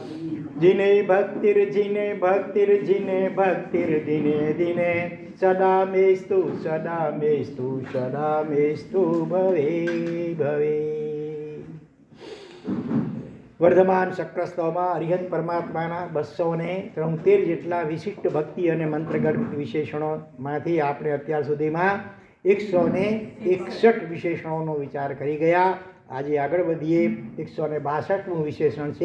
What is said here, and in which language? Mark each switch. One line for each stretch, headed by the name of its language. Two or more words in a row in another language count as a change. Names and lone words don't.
Sanskrit: जिने भक्तिर्जिने भक्तिर्जिने भक्तिर्दिने दिने सदा मेस्तु सदा मेस्तु सदा मेस्तु भवे भवे.
Gujarati: વર્ધમાન શક્રસ્તવમાં અરિહંત પરમાત્માના 273 જેટલા વિશિષ્ટ ભક્તિ અને મંત્રગર્ભ વિશેષણોમાંથી આપણે અત્યાર સુધીમાં 161 વિશેષણોનો વિચાર કરી ગયા. આજે આગળ વધીએ. 162મું વિશેષણ છે.